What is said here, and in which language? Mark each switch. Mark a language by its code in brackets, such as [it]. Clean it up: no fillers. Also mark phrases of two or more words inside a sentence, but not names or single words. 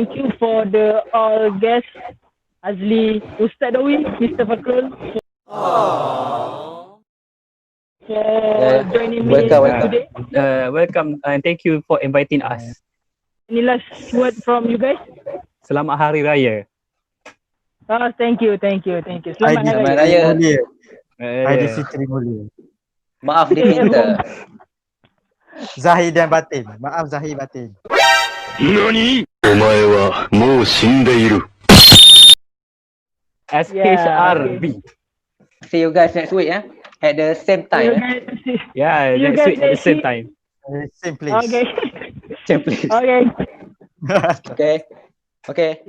[en] Thank you for the all guests, Azli, Ustaz Dawi, Mr. Fakrul, for joining me today. Welcome and thank you for inviting us. Any last word from you guys? [ms] Selamat Hari Raya. [en] Thank you. [ms] Selamat Hari Raya. Aidilfitri mulia. Maaf dipinta. Zahir dan batin. Maaf Zahir batin. [ja] NANI?! お前はもう死んでいる。 SHRB. [en] See you guys next week, at the same time. Yeah, See you next guys week at the next same week. time. Same place. Okay. Same place. Okay. Okay.